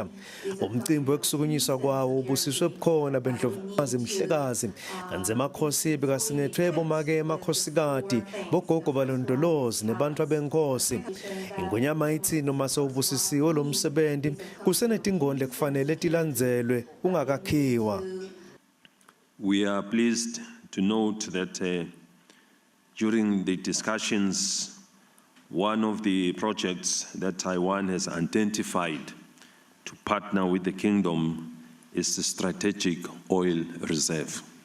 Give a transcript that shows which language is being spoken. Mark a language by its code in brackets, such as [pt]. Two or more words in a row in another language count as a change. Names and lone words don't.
[ss] Umcimbi wekusukunyiswa kwawo ubusiswe bukhona bendlovukazi Mhlekazi kanti emakhosi bekasingethwe bomake emakhosikazi bogogo balondolozi nebantu abenkosi. iNgonyama ithi noma sewubusisiwe lo msebenzi kusenetingondle kufanele tilandzelwe ungakakhiwa. [en] We are pleased to note that during the discussions, one of the projects that Taiwan has identified to partner with the kingdom is the strategic oil reserve.